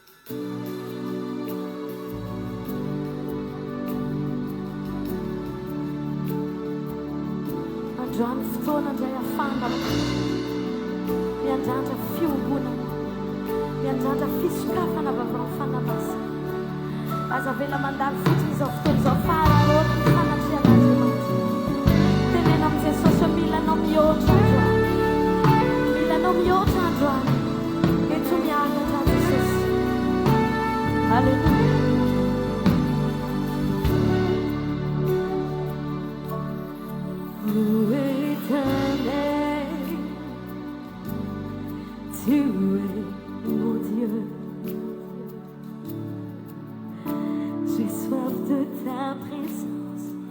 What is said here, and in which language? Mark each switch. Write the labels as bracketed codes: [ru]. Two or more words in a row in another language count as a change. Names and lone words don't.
[mg] Androany fotoana indray afana miandrandra fiombonana, miandrandra fisokafana avy amin'ny fanavasana. Aza vela mandalo fotsiny izao fotoana izao faharoana ny fanatrehan'Andriamanitra. Tenena amin'ny Jesosy hoe milanao mihoatra androany, milanao mihoatra androany. Eto miangatra Jesosy. Alléluia. [fr] Tu es mon Dieu, j'ai soif de ta présence,